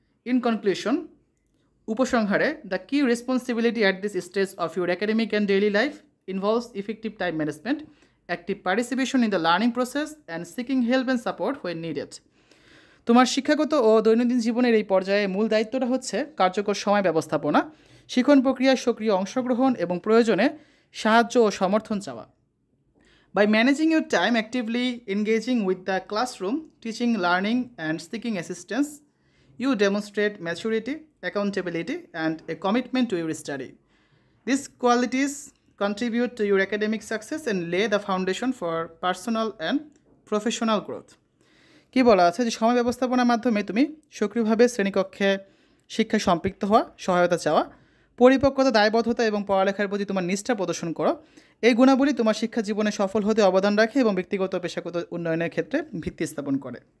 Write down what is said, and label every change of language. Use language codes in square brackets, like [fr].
[en] In conclusion, উপসংহারে, the key responsibility at this stage of your academic and daily life involves effective time management, active participation in the learning process and seeking help and support when needed. [bn] তোমার শিক্ষাগত ও দৈনন্দিন জীবনের এই পর্যায়ে মূল দায়িত্বটা হচ্ছে কার্যকর সময় ব্যবস্থাপনা, শিক্ষণ প্রক্রিয়ায় সক্রিয় অংশগ্রহণ এবং প্রয়োজনে সাহায্য ও সমর্থন চাওয়া। [en] By managing your time actively, engaging with the classroom, teaching, learning, and seeking assistance, you demonstrate maturity, accountability, and a commitment to your study. These qualities contribute to your academic success and lay the foundation for personal and professional growth. [bn] কি বলা আছে যে সময় ব্যবস্থাপনার মাধ্যমে তুমি সক্রিয়ভাবে শ্রেণীকক্ষে শিক্ষায় সম্পৃক্ত হওয়া, সহায়তা চাওয়া, পরিপক্কতা, দায়বদ্ধতা এবং পড়ালেখার প্রতি তোমার নিষ্ঠা প্রদর্শন করো। এই গুণাবলী তোমার শিক্ষা জীবনে সফল হতে অবদান রাখে এবং ব্যক্তিগত ও পেশাগত উন্নয়নের ক্ষেত্রে ভিত্তি স্থাপন করে।